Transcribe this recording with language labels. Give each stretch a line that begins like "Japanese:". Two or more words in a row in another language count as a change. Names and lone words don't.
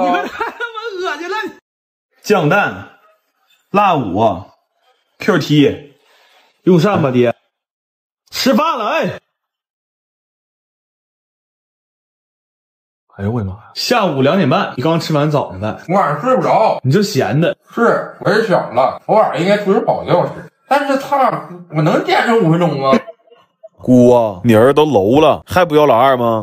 Chinese: 你们太他媽惡心了！醬蛋、辣五、QT， 用膳吧爹。吃飯了哎！哎呦我的媽呀！下午2點半，你剛吃完早上飯。我晚上睡不着，你就閒的。是，我也想了，我晚上應該出去跑1個小時，但是我能堅持5分鐘嗎？姑啊，你兒子都樓了，還不要老二嗎？